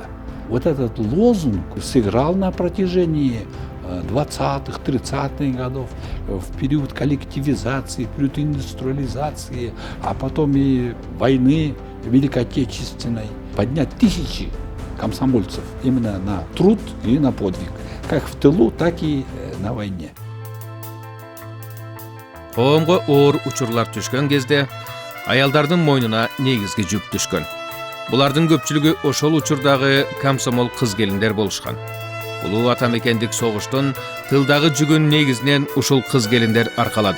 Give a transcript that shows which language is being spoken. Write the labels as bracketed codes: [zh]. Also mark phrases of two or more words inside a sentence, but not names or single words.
[ru] Вот этот лозунг сыграл на протяжении 20-х, 30-х годов, в период коллективизации, в период индустриализации, а потом и войны Великой Отечественной. Поднять тысячи комсомольцев именно на труд и на подвиг, как в тылу, так и на войне. [ky] Коомго оор учурлар түшкөн кезде аялдардын мойнуна негизги жүк түшкөн. Булардын көпчүлүгү ошол учурдагы комсомол кыз-келиндер болушкан. Улуу атамекендик согуштун тылдагы жүгүн негизинен ушул кыз-келиндер аркалады.